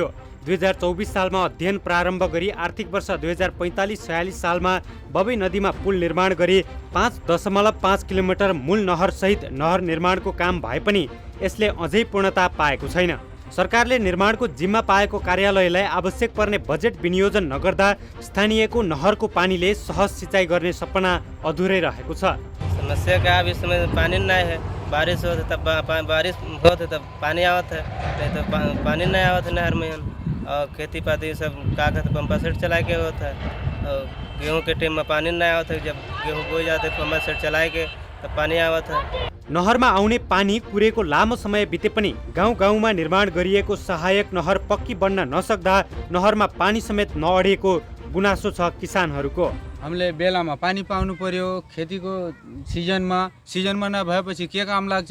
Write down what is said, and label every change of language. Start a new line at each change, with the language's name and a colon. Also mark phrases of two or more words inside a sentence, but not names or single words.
Nepali: 2024 सालमा अध्ययन प्रारम्भ गरी आर्थिक वर्ष 2045-46 सालमा बबई नदीमा पुल निर्माण गरी 5.5 किलोमिटर मूल नहरसहित नहर निर्माणको काम भए पनि यसले अझै पूर्णता पाएको छैन। सरकारले निर्माणको जिम्मा पाएको कार्यालयलाई आवश्यक पर्ने बजेट विनियोजन नगर्दा स्थानीयको नहरको पानीले सहज सिँचाइ गर्ने सपना अधुरै रहेको छ।
Awadhi: समस्या का अब इस समय पानी नहीं है, बारिश हो तब बारिश होते तब पानी आवत है, नहीं तो पानी नहीं आवत है नहर में। और खेती पाती सब का कहते
English: pump set
Awadhi: चला के होता है। और गेहूँ के टाइम में पानी नहीं आवत है, जब गेहूँ बोई जाते
English: pump set
Awadhi: चलाए के तब पानी आवत है।
Nepali: नहरमा आउने पानी कुरेको लामो समय बिते पनि गाउँ-गाउँमा निर्माण गरिएको सहायक नहर पक्की बन्न नसक्दा नहरमा पानी समेत नअडेको गुनासो छ किसानहरूको। हामीले बेलामा पानी पाउनु पर्यो, खेतीको सिजनमा नभएपछि के काम लाग्छ?